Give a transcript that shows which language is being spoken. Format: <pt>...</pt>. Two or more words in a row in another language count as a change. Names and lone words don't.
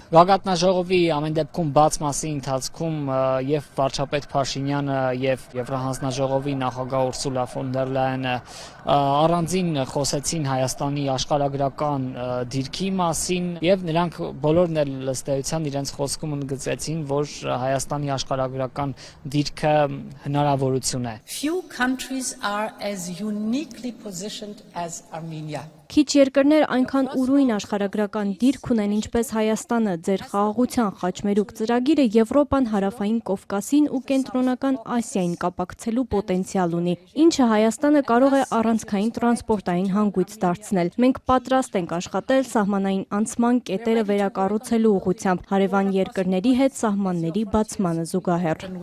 <hy>Գագաթնաժողովի ամեն դեպքում բաց մասի ընթացքում եւ վարչապետ Փաշինյանը եւ Եվրահանձնաժողովի նախագահ Ուրսուլա ֆոն դեր Լայենը առանձին խոսեցին Հայաստանի աշխարհագրական դիրքի մասին եւ նրանք բոլորն էլ ըստ էության իրենց խոսքում ընդգծեցին, որ Հայաստանի աշխարհագրական դիրքը հնարավորություն է։</hy> <en>Few countries are as uniquely positioned as Armenia.</en> <hy>Քիչ երկրներ այնքան ուրույն աշխարհագրական դիրք ունեն, ինչպես Հայաստանը, ձեր խաղաղության խաչմերուկ ծրագիրը Եվրոպան, Հարավային Կովկասին ու Կենտրոնական Ասիային կապակցելու պոտենցիալ ունի, ինչը Հայաստանը կարող է առանցքային տրանսպորտային հանգույց դարձնել։ Մենք պատրաստ ենք աշխատել սահմանային անցման կետերը վերակառուցելու ուղղությամբ, հարևան երկրների հետ սահմանների բացմանը զուգահեռ։</hy>